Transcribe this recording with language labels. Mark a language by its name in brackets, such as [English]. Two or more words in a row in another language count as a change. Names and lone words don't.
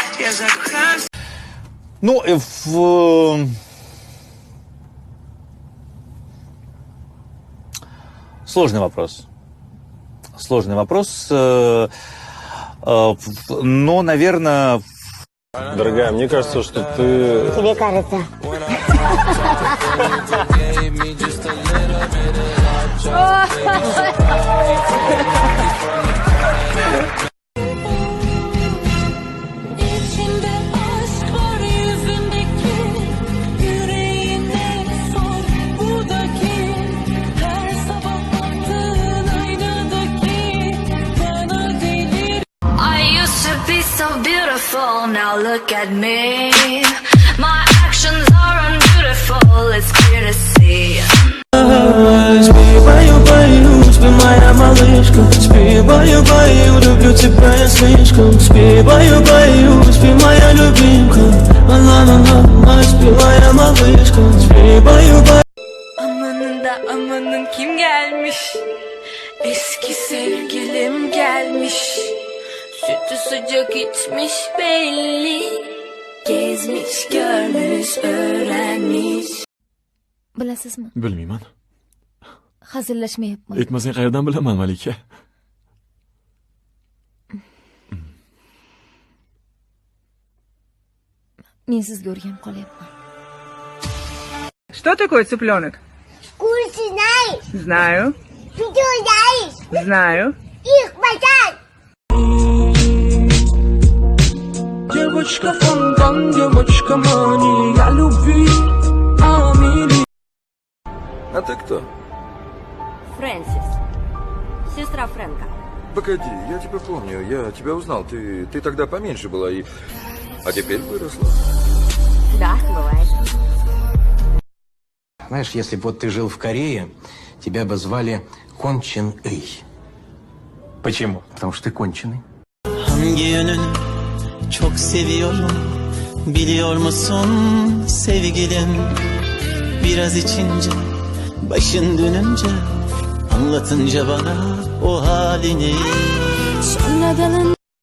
[Russian] Ну, сложный вопрос. Сложный вопрос. Но, наверное... Дорогая, мне кажется, что ты... Тебе кажется. [Turkish] İçinde aşk var yüzündeki, yüreğine sor buradaki, her sabah baktığın aynadaki bana deli. [English] I used to be so beautiful, now look at me. My actions are unbeautiful, it's clear to see. [Russian] Спи, баю, спи, моя малышка. Спи, баю, люблю тебя я слишком. Спи, баю, спи, моя любимка. Ла-ла-ла, спи, моя малышка. Спи, баю. [Turkish] Amanın da amanın kim gelmiş? Eski sevgilim gelmiş. Sütü sıcak içmiş belli. Gezmiş, görmüş, öğrenmiş. [Uzbek] Bilasizmi? Bilmayman. Hazillashmayapman. Aytmasang qayerdan bilaman, Malika? Men sizga o'rganib qolyapman. [Russian] Что такое цыпленок? Курсы знаешь? Знаю. Видео знаешь? Знаю. Их базар! Девочка фонтан, девочка мани, я любви, Амели. А ты кто? Фрэнсис. Сестра Фрэнка. Погоди, я тебя помню, я тебя узнал. Ты тогда поменьше была и... А теперь выросла. Да, бывает. Знаешь, если бы вот ты жил в Корее, тебя бы звали Кон Чен Ый. Почему? Потому что ты конченый. [Turkish] Hangi yönünü çok seviyorum biliyor musun sevgilim? Biraz içince başın dönünce anlatınca bana o halini. Sonradan